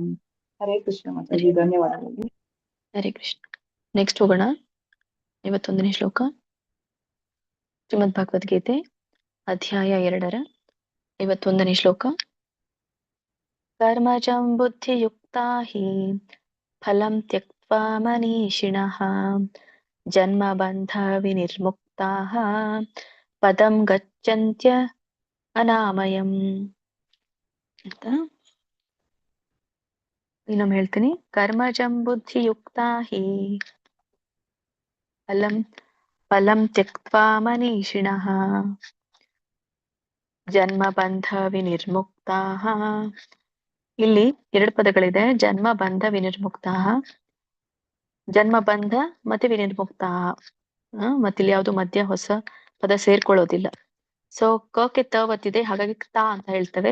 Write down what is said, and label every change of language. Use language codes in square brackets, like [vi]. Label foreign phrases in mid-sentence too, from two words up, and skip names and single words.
[kn] ಹರೇ ಕೃಷ್ಣ ಮಾತಾಜಿ, ಧನ್ಯವಾದಗಳು. ಹರೇ ಕೃಷ್ಣ. ನೆಕ್ಸ್ಟ್ ಹೋಗೋಣ. 51ನೇ ಶ್ಲೋಕ. ಶ್ರೀಮದ್ ಭಗವದ್ಗೀತೆ ಅಧ್ಯಾಯ 2 51ನೇ ಶ್ಲೋಕ. [sa] ಕರ್ಮಜಂ ಬುದ್ಧಿಯುಕ್ತಾ ಹಿ ಫಲಂ ತ್ಯಕ್ತ್ವಾ ಮನೀಷಿಣಃ ಜನ್ಮ ಬಂಧ ವಿನಿರ್ಮುಕ್ತಾಃ ಪದಂ ಗಚ್ಚಂತ್ಯ ಅನಾಮಯಂ ಅಂತ. [kn] ಇನ್ನೊಮ್ಮೆ ಹೇಳ್ತೀನಿ. [sa] ಕರ್ಮಜಂ ಬುದ್ಧಿಯುಕ್ತಾ ಹಿ ಫಲಂ ತ್ಯಕ್ತ್ವಾ ಮನೀಷಿಣಃ ಜನ್ಮ ಬಂಧ ವಿನಿರ್ಮುಕ್ತಾಃ. [kn] ಇಲ್ಲಿ 2 ಪದಗಳಿದೆ. [sa] ಜನ್ಮ ಬಂಧ ವಿನಿರ್ಮುಕ್ತಾಃ. [kn] ಜನ್ಮ ಬಂಧ ಮತ್ತೆ ವಿನಿರ್ಮುಕ್ತ. ಮತ್ತಿಲ್ಲಿ ಯಾವ್ದು ಮಧ್ಯ ಹೊಸ ಪದ ಸೇರ್ಕೊಳ್ಳೋದಿಲ್ಲ. ಸೊ ಕಕ್ಕೆ ತ ಒತ್ತಿದೆ, ಹಾಗಾಗಿ ತಾ ಅಂತ ಹೇಳ್ತೇವೆ.